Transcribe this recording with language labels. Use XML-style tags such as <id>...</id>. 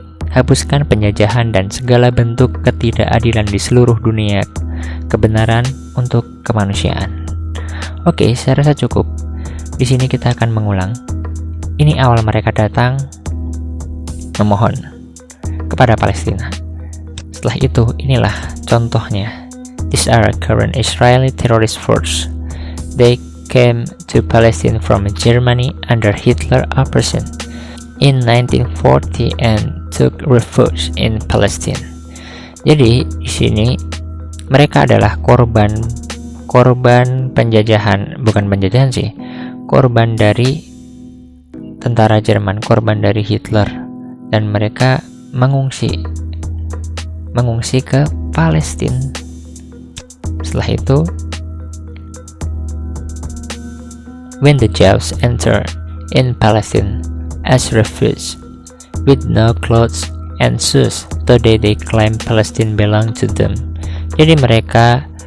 <id>Hapuskan penjajahan dan segala bentuk ketidakadilan di seluruh dunia. Kebenaran untuk kemanusiaan. Oke, saya rasa cukup. Di sini kita akan mengulang. Ini awal mereka datang memohon kepada Palestina. Setelah itu, inilah contohnya.</id> <en>These are current Israeli terrorist force. They came to Palestine from Germany under Hitler occupation in 1940 and took refuge in Palestine.</en> <id>Jadi di sini mereka adalah korban penjajahan, bukan penjajahan sih, korban dari tentara Jerman, korban dari Hitler, dan mereka mengungsi ke Palestina. Setelah itu,</id> <en>when the Jews enter in Palestine as refugees with no clothes and shoes, today they claim Palestine belong to them.</en> <id>Jadi mereka</id>